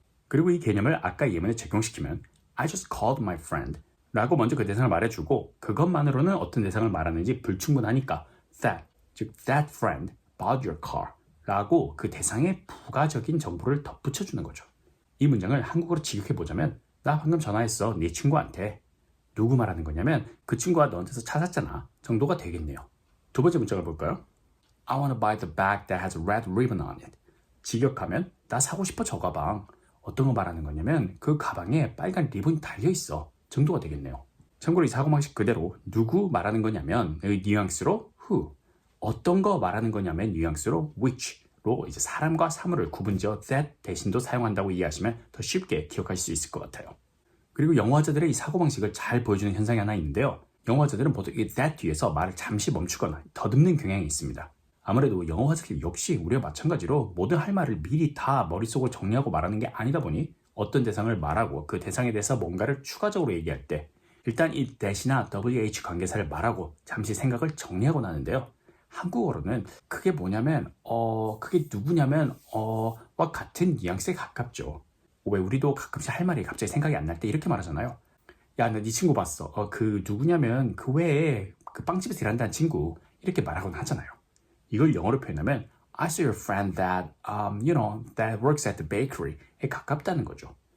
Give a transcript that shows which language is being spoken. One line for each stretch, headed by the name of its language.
Korean: 그리고 이 개념을 아까 예문에 적용시키면
English: I just called my friend
Korean: 라고 먼저 그 대상을 말해주고 그것만으로는 어떤 대상을 말하는지 불충분하니까 that, 즉
English: that friend bought your car
Korean: 라고 그 대상에 부가적인 정보를 덧붙여주는 거죠. 이 문장을 한국어로 직역해보자면 나 방금 전화했어 네 친구한테. 누구 말하는 거냐면 그 친구가 너한테서 차 샀잖아 정도가 되겠네요. 두 번째 문장을 볼까요?
English: I want to buy the bag that has a red ribbon on it.
Korean: 직역하면 나 사고 싶어 저 가방. 어떤 거 말하는 거냐면 그 가방에 빨간 리본이 달려있어 정도가 되겠네요. 참고로 이 사고방식 그대로 누구 말하는 거냐면 이 뉘앙스로 who, 어떤 거 말하는 거냐면 뉘앙스로 which로 이제 사람과 사물을 구분지어 that 대신도 사용한다고 이해하시면 더 쉽게 기억하실 수 있을 것 같아요. 그리고 영어화자들의 이 사고방식을 잘 보여주는 현상이 하나 있는데요. 영어화자들은 보통 이 that 뒤에서 말을 잠시 멈추거나 더듬는 경향이 있습니다. 아무래도 영어화자들 역시 우리와 마찬가지로 모든 할 말을 미리 다 머릿속으로 정리하고 말하는 게 아니다 보니 어떤 대상을 말하고 그 대상에 대해서 뭔가를 추가적으로 얘기할 때 일단 이 that이나 WH 관계사를 말하고 잠시 생각을 정리하고 나는데요. 한국어로는 그게 뭐냐면 그게 누구냐면 와 같은 뉘앙스에 가깝죠. 왜 우리도 가끔씩 할 말이 갑자기 생각이 안 날 때 이렇게 말하잖아요. 야, 나 네 친구 봤어. 그 누구냐면 그 외에 그 빵집에서 일한다는 친구 이렇게 말하곤 하잖아요. 이걸 영어로 표현하면
English: I saw your friend that, that works at the bakery에
Korean: 가깝다는 거죠.